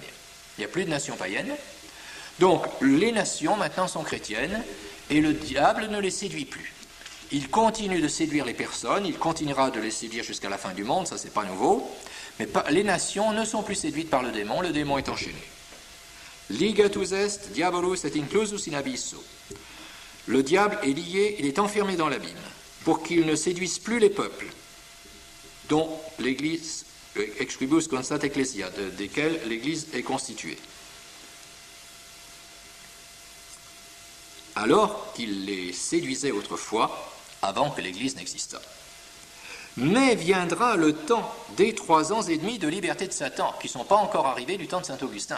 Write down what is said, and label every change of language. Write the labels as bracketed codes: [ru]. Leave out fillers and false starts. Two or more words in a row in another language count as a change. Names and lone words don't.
[fr] Il n'y a plus de nations païennes. Donc, les nations, maintenant, sont chrétiennes, et le diable ne les séduit plus. Il continue de séduire les personnes, il continuera de les séduire jusqu'à la fin du monde, ça c'est pas nouveau, mais les nations ne sont plus séduites par le démon est enchaîné. [la] Ligatus est, diabolus et inclusus in abysso. [fr] Le diable est lié, il est enfermé dans l'abîme, pour qu'il ne séduise plus les peuples, dont l'Église, [la] ex quibus constat ecclesia, [fr] desquels l'Église est constituée. Alors qu'il les séduisait autrefois, avant que l'Église n'existât. Mais viendra le temps des 3 ans et demi de liberté de Satan, qui ne sont pas encore arrivés du temps de saint Augustin.